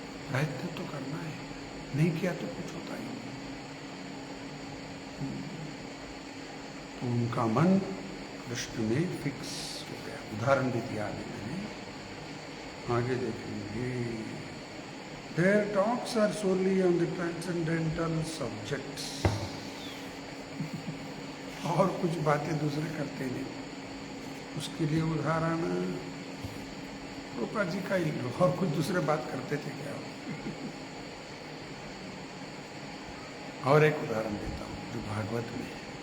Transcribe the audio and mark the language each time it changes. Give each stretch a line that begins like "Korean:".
Hindi: प्रयत्न तो करना है, नहीं किया तो कुछ होता ही नहीं। तो उनका मन कृष्ण में फिक्स हो गया। उदाहरण भी दिया मैंने, आगे देखेंगे।
English: Their talks are solely on the transcendental subjects
Hindi: और कुछ बातें दूसरे करते नहीं। उसके लिए उदाहरण रूपा जी का ही लो, और कुछ दूसरे बात करते थे क्या? और एक उदाहरण देता हूं जो भागवत में है।